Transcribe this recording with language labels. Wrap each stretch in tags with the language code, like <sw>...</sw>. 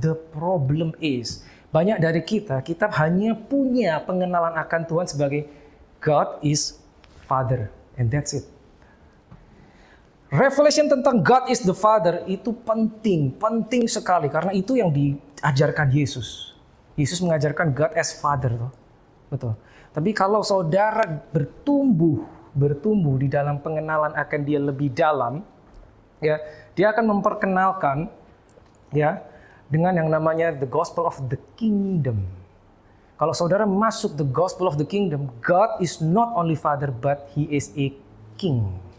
<en>The problem is,</en> <id>banyak dari kita hanya punya pengenalan akan Tuhan sebagai</id> <en>God is Father. And that's it.</en> <id>Revelation tentang</id> <en>God is the Father</en> <id>itu penting sekali. Karena itu yang diajarkan Yesus. Yesus mengajarkan</id> <en>God as Father.</en> <id>Betul. Tapi kalau saudara bertumbuh di dalam pengenalan akan Dia lebih dalam, Ya, dia akan memperkenalkan ya dengan yang namanya</id> <en>the gospel of the kingdom.</en> <id>Kalau saudara masuk</id> <en>the gospel of the kingdom, God is not only Father but He is a King.</en>